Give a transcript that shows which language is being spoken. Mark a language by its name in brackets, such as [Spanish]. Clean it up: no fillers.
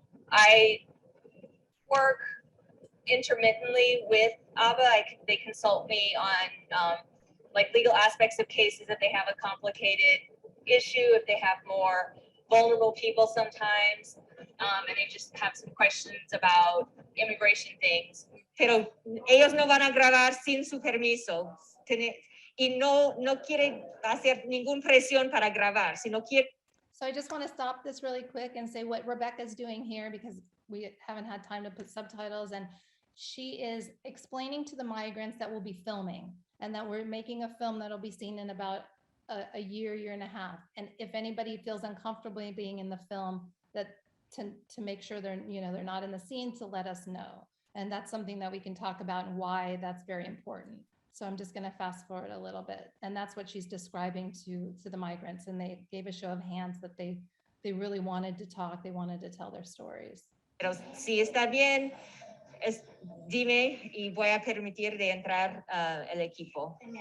[English] I work intermittently with ABA. They consult me on legal aspects of cases if they have a complicated issue, if they have more vulnerable people sometimes, and they just have some questions about immigration things. [Spanish] Pero ellos no van a grabar sin su permiso y no quiere hacer ningún presión para grabar, sino quiere. [English] So I just want to stop this really quick and say what Rebecca's doing here, because we haven't had time to put subtitles, and she is explaining to the migrants that we'll be filming and that we're making a film that'll be seen in about a year and a half. And if anybody feels uncomfortable being in the film, that to make sure they're not in the scene, to let us know. And that's something that we can talk about and why that's very important. So I'm just going to fast forward a little bit. And that's what she's describing to the migrants. And they gave a show of hands that they really wanted to talk. They wanted to tell their stories. [Spanish] Pero si está bien, dime y voy a permitir de entrar el equipo.